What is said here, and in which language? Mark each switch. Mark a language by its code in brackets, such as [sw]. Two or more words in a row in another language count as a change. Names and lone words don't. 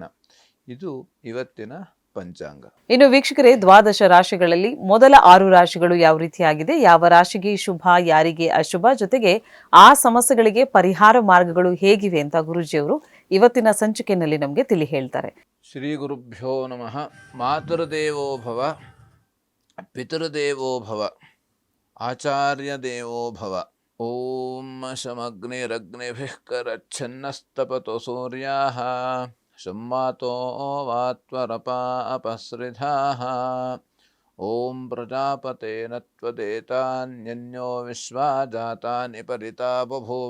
[kn] ಇದು ಇವತ್ತಿನ ಪಂಚಾಂಗ. ಇನ್ನು ವೀಕ್ಷಕರೇ, ದ್ವಾದಶ ರಾಶಿಗಳಲ್ಲಿ ಮೊದಲ 6 ರಾಶಿಗಳು ಯಾವ ರೀತಿಯಾಗಿದೆ, ಯಾವ ರಾಶಿಗೆ ಶುಭ, ಯಾರಿಗೆ ಅಶುಭ, ಜೊತೆಗೆ ಆ ಸಮಸ್ಯೆಗಳಿಗೆ ಪರಿಹಾರ ಮಾರ್ಗಗಳು ಹೇಗಿವೆ ಅಂತ ಗುರುಜಿಯವರು ಇವತ್ತಿನ ಸಂಚಿಕೆಯಲ್ಲಿ ನಮಗೆ ತಿಳಿ ಹೇಳ್ತಾರೆ. [sa] ಶ್ರೀ ಗುರುಭ್ಯೋ ನಮಃ. ಮಾತೃದೇವೋ ಭವ, ಪಿತೃದೇವೋ ಭವ, ಆಚಾರ್ಯ ದೇವೋ ಭವ. ಓಂ ಶಮಗ್ನಿರಗ್ನಿಭಿಃ ಕರಚ್ಛನ್ನಸ್ತಪತೋ ಸೂರ್ಯಾಃ ಶಮ್ಮಾತೋ ವಾತ್ವರಪಾ ಅಪಸೃಧಾಃ. ಓಂ ಪ್ರಜಾಪತೇನ ತ್ವದೇತಾನ್ಯನ್ಯೋ ವಿಶ್ವಾ ಜಾತಾನಿ ಪರಿತಾ ಬಭೂವ.